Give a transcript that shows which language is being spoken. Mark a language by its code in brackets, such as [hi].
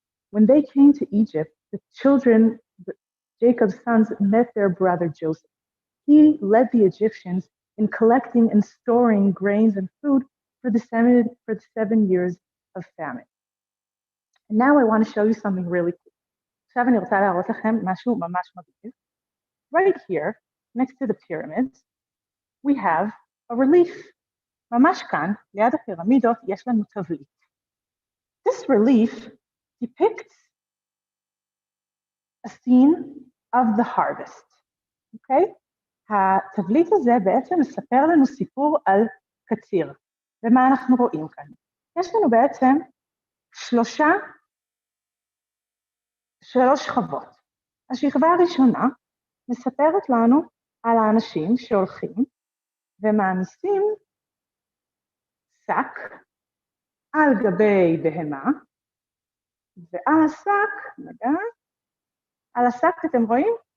[en] When they came to Egypt, the children, Jacob's sons, met their brother Joseph. He led the Egyptians in collecting and storing grains and food for the 7 years of famine. And now I want to show you something really cool. [he] עכשיו אני רוצה להראות לכם משהו ממש מגניב. [en] Right here, next to the pyramids, we have a relief. [he] ממש כאן, ליד הפירמידות, יש לנו תבליט. [en] This relief depicts a scene of the harvest. Okay? [he] התבליט הזה בעצם מספר לנו סיפור על קציר. ומה אנחנו רואים כאן? יש לנו בעצם שלוש שכבות. השכבה הראשונה מספרת לנו על האנשים שהולכים ומעמיסים שק על גבי בהמה, ועל השק, על השק אתם רואים?